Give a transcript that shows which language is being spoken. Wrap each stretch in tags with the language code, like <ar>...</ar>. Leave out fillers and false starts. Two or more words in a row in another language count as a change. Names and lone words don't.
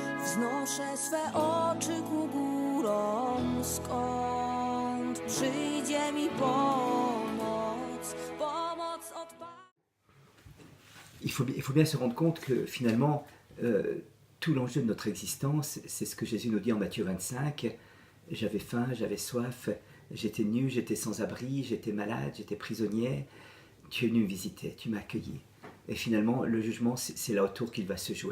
<pl>Wznoszę swe oczy ku górom, skąd przyjdzie mi pomoc, pomoc od Pana.</pl> <fr>Il faut bien se rendre compte que finalement, tout l'enjeu de notre existence, c'est ce que Jésus nous dit en Matthieu 25. J'avais faim, j'avais soif, j'étais nu, j'étais sans abri, j'étais malade, j'étais prisonnier. Tu es venu me visiter, tu m'as accueilli. Et finalement, le jugement, c'est là autour qu'il va se jouer.</fr>